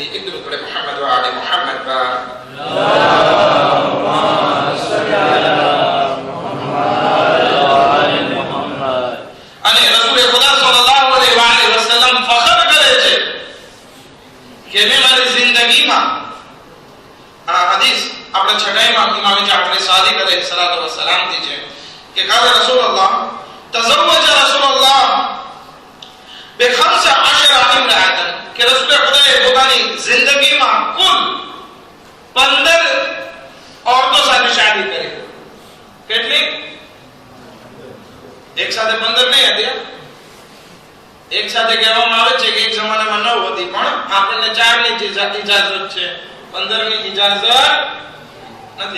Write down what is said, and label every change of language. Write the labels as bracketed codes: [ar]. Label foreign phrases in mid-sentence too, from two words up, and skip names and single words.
[gu] એક દૂર કરે [ar] محمد وآل محمد પર اللهم صل على محمد وآل محمد. [gu] અને રસૂલ ખુદા [ar] صلى الله عليه وسلم [gu] ફખર કરે છે કે મેં મારી જિંદગીમાં આ હદીસ આપણે છઠ્ઠાઈમાં ઇમામ જાફર સાદિક [ar] عليه الصلاة والسلام [gu] થી છે કે [ar] قال رسول الله تزوج رسول الله بخمسة عشر امرأة [gu] કે રસૂલ ખુદાએ પોતાની જિંદગીમાં કુલ 15 औरतों સાથે શાદી કરી. કેટલી? એક સાથે 15 નહીં હતી. એક સાથે કહેવામાં આવે છે કે એક જમાનામાં 9 હતી, પણ આપણને 4 ની ઇજાઝત છે, 15 ની ઇજાઝત નથી.